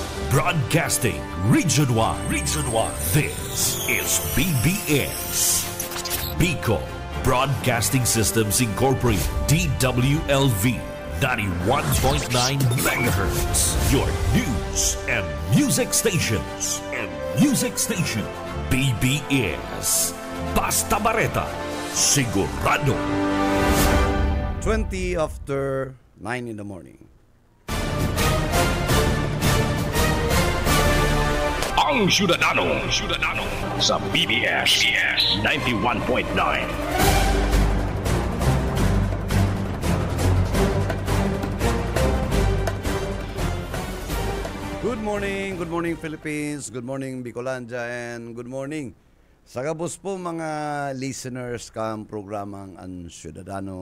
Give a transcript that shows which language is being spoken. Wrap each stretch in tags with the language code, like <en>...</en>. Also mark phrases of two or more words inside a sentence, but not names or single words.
<en>Broadcasting Region 1. Region 1. This is BBS. Bicol Broadcasting Systems Incorporated. DWLV. 91.9 megahertz. Your news and music stations.</en> <bik>BBS. Basta Bareta. Sigurado.</bik> <en>20 after 9 in the morning.</en> <bik>Ang Syudadano sa BBS 91.9.</bik> <en>Good morning Philippines, good morning Bicolandia, and good morning</en> <bik>sa kabus po mga listeners kam programang Ang Syudadano.</bik>